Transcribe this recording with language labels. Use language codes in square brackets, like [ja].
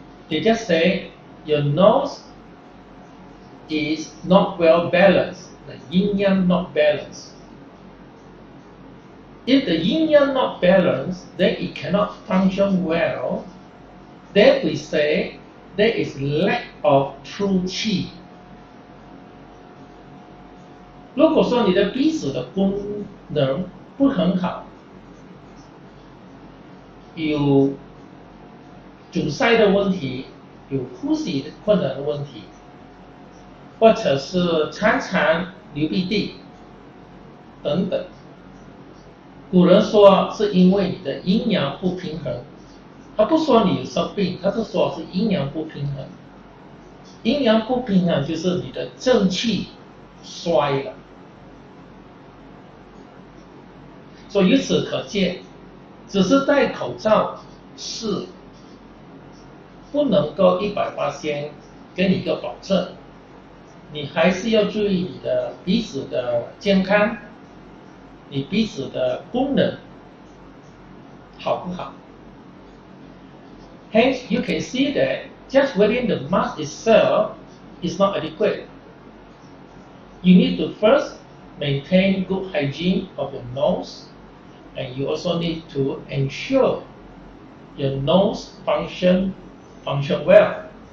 [en] They just say your nose is not well balanced, the yin yang not balanced. If the yin yang not balanced, then it cannot function well. Then we say there is lack of true qi. [zh] 如果说你的鼻子的功能不很好，有阻塞的问题，有呼吸困难的问题，或者是常常流鼻涕等等，古人说是因为你的阴阳不平衡，他不说你有生病，他是说是阴阳不平衡。阴阳不平衡就是你的正气衰了。所以由此可见，只是戴口罩是不能够100%给你一个保证，你还是要注意你的鼻子的健康，你鼻子的功能好不好。 [en] Hence, you can see that just wearing the mask itself is not adequate. You need to first maintain good hygiene of your nose, and you also need to ensure your nose function well.